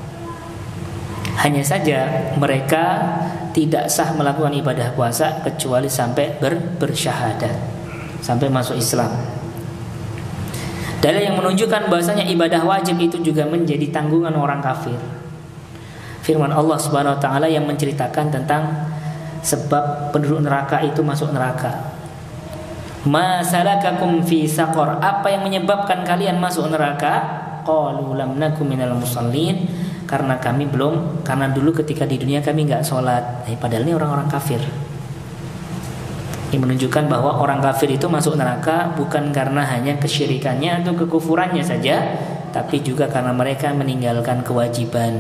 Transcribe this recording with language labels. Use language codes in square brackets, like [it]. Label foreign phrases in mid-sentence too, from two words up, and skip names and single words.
[id] Hanya saja mereka tidak sah melakukan ibadah puasa kecuali sampai bersyahadat, sampai masuk Islam. Dalil yang menunjukkan bahwasanya ibadah wajib itu juga menjadi tanggungan orang kafir. Firman Allah [ar] سبحانه وتعالى [id] yang menceritakan tentang sebab penduduk neraka itu masuk neraka. [ar] ما سلككم في سقر? [id] Apa yang menyebabkan kalian masuk neraka? [ar] قالوا لم نك من المصلين. [id] Karena dulu ketika di dunia kami enggak sholat. Padahal ini orang-orang kafir. Ini menunjukkan bahwa orang kafir itu masuk neraka bukan karena hanya kesyirikannya atau kekufurannya saja, tapi juga karena mereka meninggalkan kewajiban.